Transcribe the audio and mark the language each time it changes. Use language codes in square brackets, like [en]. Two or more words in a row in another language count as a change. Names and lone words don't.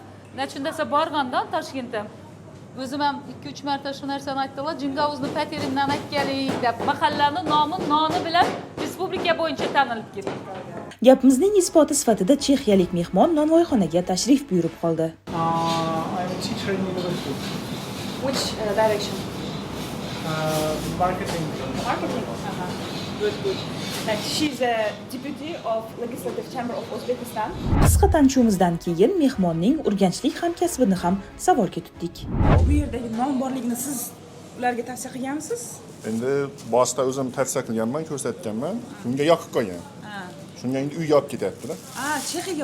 [uz] Nechun desa borgandan Toshkentda. O'zim ham 2-3 marta shu narsani aytdilar. Jingavuzni patiringdan aytganing deb mahallani noni bilan respublika bo'yicha tanilib ketdi. Gapimizning isboti sifatida chexiyalik mehmon nonvoyxonaga tashrif buyurib qoldi. [en] I'm a teacher in university. Which direction? Marketing. Marketing. Good. Like she's a deputy of Legislative Chamber of Uzbekistan. [uz] Qisqa tanishuvimizdan keyin mehmonning urganchlik hamkasbini ham savolga tutdik. Bu yerdagi non borligini siz ularga tavsiya qilganmisiz? Endi boshida o'zim tavsiya qilganman, ko'rsatganman. Shunga yoqib qolgan. Shunga endi uy yopib ketyapti-da. Chexiyaga